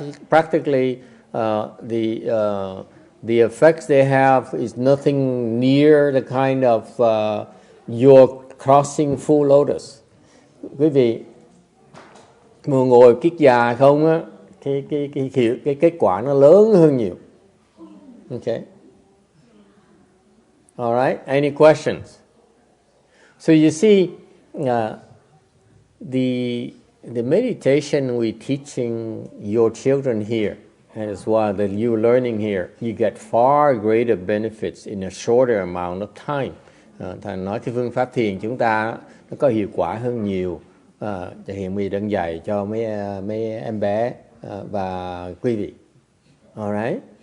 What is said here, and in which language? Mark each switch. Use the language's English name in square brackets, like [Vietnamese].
[English] Practically, the effects they have is nothing near the kind of you're crossing full lotus. [Vietnamese] Quý vị mà ngồi kiết già không á, cái kết quả nó lớn hơn nhiều. [English] Okay. All right. Any questions? So you see, the meditation we're teaching your children here, as well that you're learning here, you get far greater benefits in a shorter amount of time. [Vietnamese] Thầy nói cái phương pháp thiền chúng ta nó có hiệu quả hơn nhiều. Hiện mình đang dạy cho mấy em bé và quý vị. All right.